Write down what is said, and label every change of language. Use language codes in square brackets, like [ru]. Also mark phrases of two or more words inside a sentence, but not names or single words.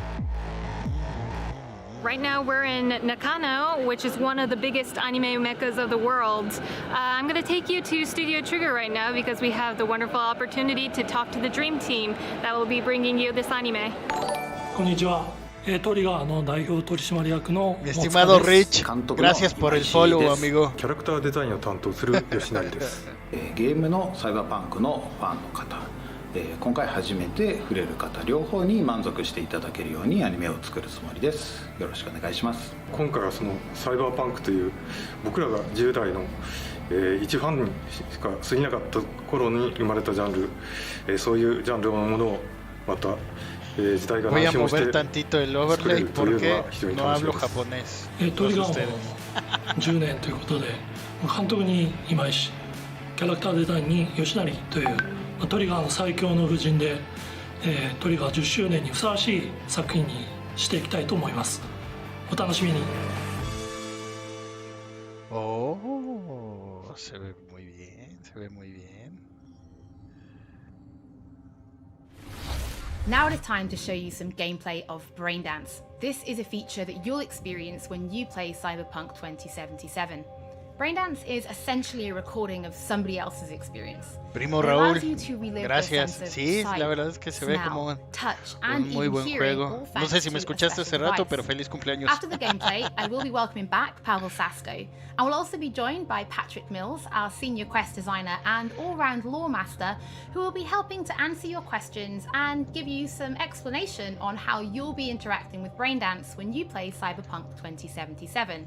[en] Right now we're in Nakano, which is one of the biggest anime meccas of the world. I'm going to take you to Studio Trigger right now because we have the wonderful opportunity to talk to the dream team that will be bringing you this anime. [ja] こんにちは。トリガーの代表取締役の [es] Mi estimado Rich, gracias por el follow, amigo. [ja] キャラクターデザインを担当する吉成です。ゲームのサイバーパンクのファンの方、今回初めて触れる方両方に満足していただけるようにアニメを作るつもりです。よろしくお願いします。今回はそのサイバーパンクという僕らが10代の一ファンにしか過ぎなかった頃に生まれたジャンル、そういうジャンルのものをまた時代が [es] Voy a [ja] 話をして [es] mover tantito el [ja] 作れ [es] overlay [ja] るというの [es] porque [ja] は非常に [es] no [ja] 楽しみ [es] hablo [ja] です。 [es] japonés. [ja] トリガ [es] Todos [ja] ーも [es] ustedes. [ja] 10年ということで、監督に今井氏、キャラクターデザインに吉成というトリガーの最強の布陣で、トリガー10周年にふさわしい作品にしていきたいと思います。お楽しみに。 [es] Oh, se ve muy bien, se ve muy bien. [en] Now it is time to show you some gameplay of Braindance. This is a feature that you'll experience when you play Cyberpunk 2077. Braindance is essentially a recording of somebody else's experience. [es] Primo [en] It [es] Raúl, [en] allows you to relive the [es] gracias. [en] sense of [es] Sí, [en] sight, [es] la verdad es que se ve [en] smell, [es] como [en] touch, [es] un [en] and [es] muy [en] even [es] buen [en] hearing, [es] juego. [en] all [es] No [en] thanks [es] sé si [en] to [es] me [en] a [es] escuchaste hace [en] special [es] rato, [en] device. [es] pero feliz cumpleaños. [en] After the gameplay, I will be welcoming back Pavel Sasko, and we'll also be joined by Patrick Mills, our senior quest designer and all-round lore master, who will be helping to answer your questions and give you some explanation on how you'll be interacting with Braindance when you play Cyberpunk 2077.